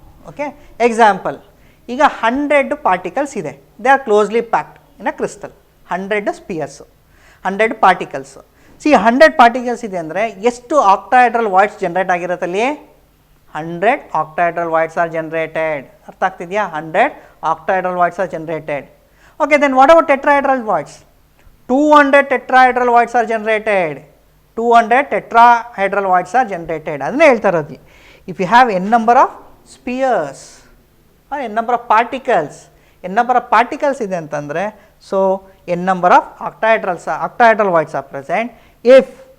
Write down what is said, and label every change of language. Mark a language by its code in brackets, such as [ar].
[en] Okay, example, [kn] ಈಗ 100 particles ಇದೆ, [en] they are closely packed in a crystal. 100 spheres, 100 particles. [kn] C 100 particles ಇದೆ ಅಂದರೆ ಎಷ್ಟು octahedral voids generate ಆಗಿರುತ್ತಲ್ಲಿ? [en] 100 octahedral voids are generated. [kn] ಅರ್ಥ ಆಗ್ತಿದೆಯಾ? [en] 100 octahedral voids are generated. Okay, then what about tetrahedral voids? 200 tetrahedral voids are generated. 200 tetrahedral voids are generated. [kn] ಅದನ್ನೇ ಹೇಳ್ತಾ ಇರೋದು. [en] If you have n number of spheres, n number of particles. N number of particles [kn] ಇದೆ ಅಂತಂದರೆ [en] So n number of octahedral voids are present if.